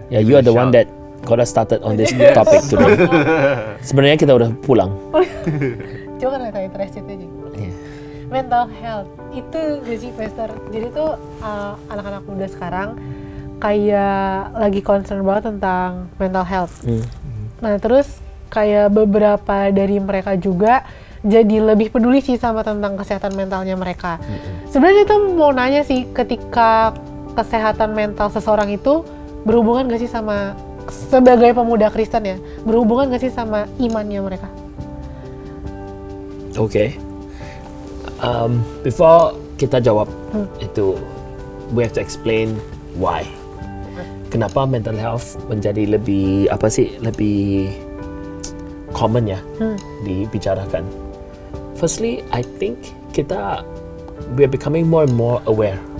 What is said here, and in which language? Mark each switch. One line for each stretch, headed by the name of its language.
English: Yeah, you are the one that got us started on this topic today.
Indonesian: Sebenarnya kita udah pulang. Coba kan saya interested aja. Mental health itu gak sih, Pastor? Jadi tuh anak-anak muda sekarang kayak lagi concern banget tentang mental health. Nah terus kayak beberapa dari mereka juga jadi lebih peduli sih sama tentang kesehatan mentalnya mereka. Sebenarnya tuh mau nanya sih, ketika kesehatan mental seseorang itu berhubungan gak sih sama, sebagai pemuda Kristen ya, berhubungan gak sih sama imannya mereka?
English: Okay. Before
Indonesian: kita jawab itu,
English: we have to explain why.
Indonesian: Kenapa mental health menjadi lebih lebih common ya dibicarakan.
English: Firstly, I think we are becoming more and more aware.